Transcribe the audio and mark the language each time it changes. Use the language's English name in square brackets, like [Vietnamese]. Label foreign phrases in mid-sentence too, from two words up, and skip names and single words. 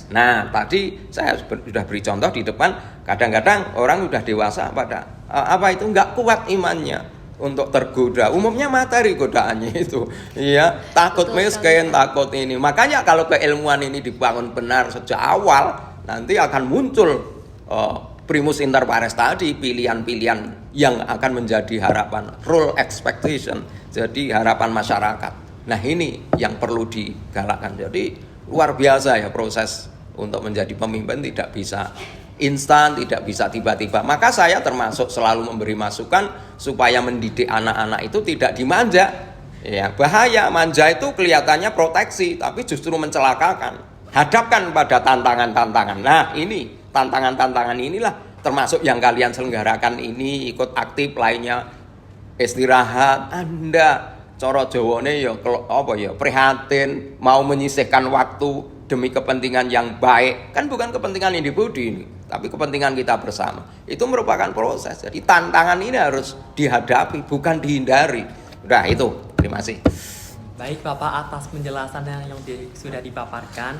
[Indonesian] Nah, tadi saya sudah beri contoh di depan, kadang-kadang orang sudah dewasa pada nggak kuat imannya untuk tergoda. Umumnya materi godaannya itu, ya, takut miskin, takut ini. Makanya kalau keilmuan ini dibangun benar sejak awal, nanti akan muncul [Latin] primus inter pares [Indonesian] tadi, pilihan-pilihan yang akan menjadi harapan, [English] role expectation, [Indonesian] jadi harapan masyarakat. Nah, ini yang perlu digalakkan. Jadi luar biasa ya proses untuk menjadi pemimpin, tidak bisa instan, tidak bisa tiba-tiba. Maka saya termasuk selalu memberi masukan supaya mendidik anak-anak itu tidak dimanja. Ya, bahaya, manja itu kelihatannya proteksi, tapi justru mencelakakan. Hadapkan pada tantangan-tantangan. Nah, ini tantangan-tantangan inilah termasuk yang kalian selenggarakan ini, ikut aktif lainnya, istirahat. Anda [Javanese] coro Jawane [Indonesian] ya prihatin, mau menyisihkan waktu demi kepentingan yang baik. Kan bukan kepentingan individu ini, tapi kepentingan kita bersama. Itu merupakan proses. Jadi tantangan ini harus dihadapi, bukan dihindari. Udah itu, terima kasih. Baik Bapak, atas penjelasan yang sudah dipaparkan.